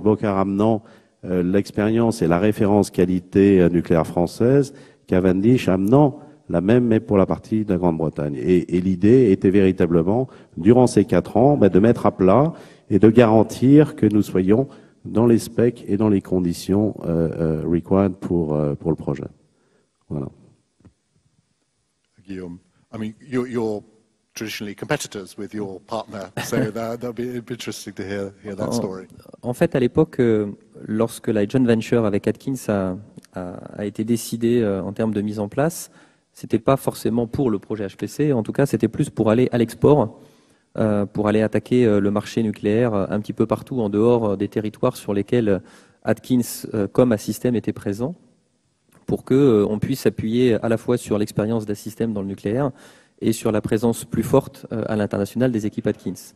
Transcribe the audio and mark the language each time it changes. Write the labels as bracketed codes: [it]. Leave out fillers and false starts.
[fr] Boccard amenant l'expérience et la référence qualité nucléaire française, Cavendish amenant la même, mais pour la partie de la Grande-Bretagne. Et l'idée était véritablement, durant ces 4 ans, de mettre à plat et de garantir que nous soyons dans les specs et dans les conditions required pour le projet. Voilà. [en] Guillaume, I mean, you're traditionally competitors with your partner, so that'll be interesting to hear that story. [fr] En fait, à l'époque, lorsque la joint venture avec Atkins a été décidée en termes de mise en place, c'était pas forcément pour le projet HPC, en tout cas c'était plus pour aller à l'export, pour aller attaquer le marché nucléaire un petit peu partout en dehors des territoires sur lesquels Atkins comme Assystem étaient présents, pour qu'on puisse s'appuyer à la fois sur l'expérience d'Assystem dans le nucléaire et sur la présence plus forte à l'international des équipes Atkins.